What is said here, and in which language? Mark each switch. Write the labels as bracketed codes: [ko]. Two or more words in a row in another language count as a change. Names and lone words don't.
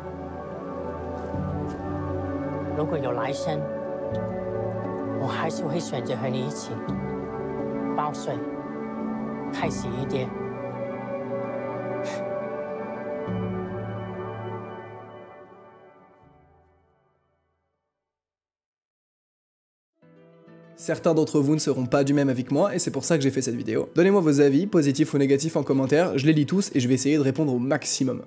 [zh] 如果有来生，我还是会选择和你一起报税，开心一点。 [fr] Certains d'entre vous ne seront pas du même avec moi et c'est pour ça que j'ai fait cette vidéo. Donnez-moi vos avis, positifs ou négatifs en commentaire, je les lis tous et je vais essayer de répondre au maximum.